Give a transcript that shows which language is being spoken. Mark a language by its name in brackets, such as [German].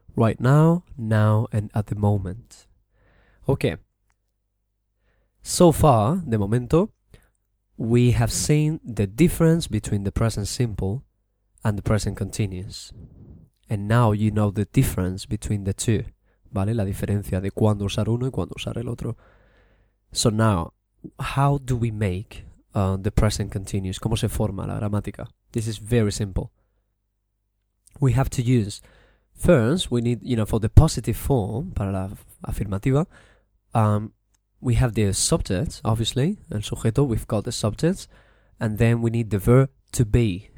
[English] Right now, and at the moment. Okay. So far, [Spanish] de momento, [English] we have seen the difference between the present simple and the present continuous. And now you know the difference between the two. [Spanish] ¿Vale? La diferencia de cuándo usar uno y cuándo usar el otro. [English] So now, how do we make the present continuous? [Spanish] ¿Cómo se forma la gramática? [English] This is very simple. We have to use, first, we need, you know, for the positive form, [Spanish] para la afirmativa, [English] we have the subject, obviously, [Spanish] el sujeto, [English] we've got the subject, and then we need the verb to be.